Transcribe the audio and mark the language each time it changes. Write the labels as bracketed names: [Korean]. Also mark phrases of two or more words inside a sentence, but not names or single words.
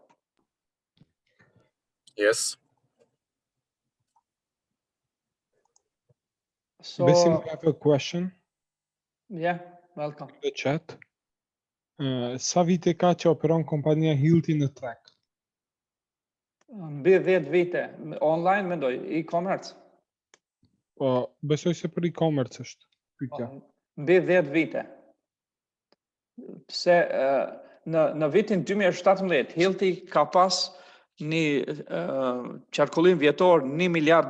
[English] Yes. So, Besim, I have a question. Yeah, welcome. The chat. [Albanian] Sa vite ka që operon kompania Hilti në treg? Mbi 10 vite. Online mendoj, e-commerce. Po, besoj se për e-commerce është. Pyetja. Mbi 10 vite. Se në vitin 2017 Hilti ka pas një qarkullim vjetor $1 miliard.